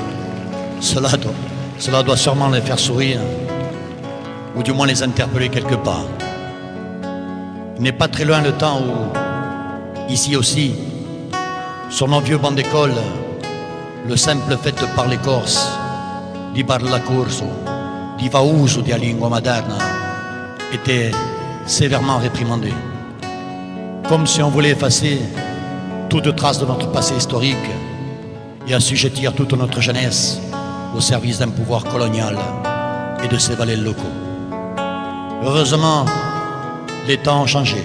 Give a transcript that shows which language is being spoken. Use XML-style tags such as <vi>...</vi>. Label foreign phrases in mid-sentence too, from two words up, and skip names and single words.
<fr>Cela doit sûrement les faire sourire, ou du moins les interpeller quelque part. Il n'est pas très loin le temps où, ici aussi, sur nos vieux bancs d'école, le simple fait de parler corse,</fr> <co>di parla corso, di fa uso di lingua materna,</co> <fr>était sévèrement réprimandé. Comme si on voulait effacer toute trace de notre passé historique et assujettir toute notre jeunesse au service d'un pouvoir colonial et de ses valets locaux. Heureusement, les temps ont changé.</fr>